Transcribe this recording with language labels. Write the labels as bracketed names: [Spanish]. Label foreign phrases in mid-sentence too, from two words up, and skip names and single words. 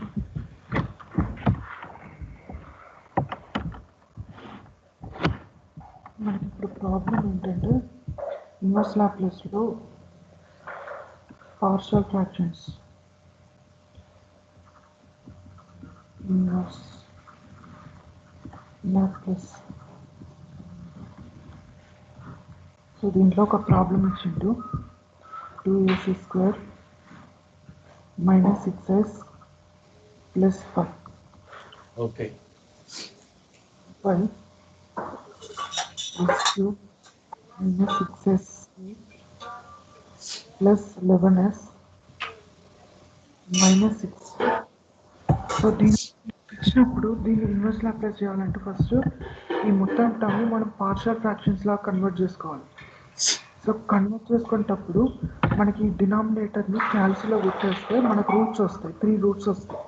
[Telugu] మనకి ఇప్పుడు ప్రాబ్లం ఏంటంటే [English] inverse Laplace-lo partial fractions, inverse Laplace. [Telugu] సో దీంట్లో ఒక ప్రాబ్లం ఇచ్చిండు, 2ac² - 6s + 5 ఓకే. [English] by s³ - 6s + 11s - 6. [Telugu] సో దీన్ని ఇచ్చినప్పుడు దీన్ని [English] inverse Laplace [Telugu] చేయాలంటే ఫస్ట్ ఈ మొత్తం టర్మ్ని మనం [English] partial fractions [Telugu] లాగా కన్వర్ట్ చేసుకోవాలి. సో కన్వర్ట్ చేసుకునేటప్పుడు మనకి డినామినేటర్ని క్యాల్సిలో పెట్టేస్తే మనకు రూట్స్ వస్తాయి, 3 రూట్స్ వస్తాయి.